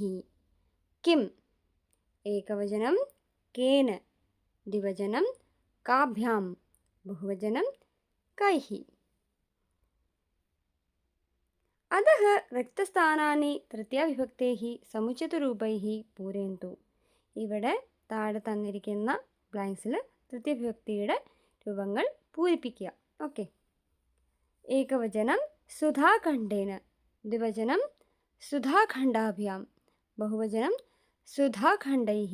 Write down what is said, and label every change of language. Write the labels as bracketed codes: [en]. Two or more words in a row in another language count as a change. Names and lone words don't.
[sa] किम्, एकवचनं केन, द्विवचनं काभ्यां, बहुवचनं कैः। अतः रिक्तस्थानानि तृतीयविभक्तेः समुचितरूपैः പൂരയन्तु. [ml] ഇവിടെ താഴെ തന്നിരിക്കുന്ന ബ്ലാങ്ക്സിൽ തൃതീയവിഭക്തിയുടെ രൂപങ്ങൾ പൂരിപ്പിക്കുക. ഓക്കെ. [sa] ഏകവചനം സുധാഖണ്ഡേന, ദ്വിവചനം സുധാഖണ്ഡാഭ്യാം, ബഹുവചനം സുധാഖണ്ഡൈः.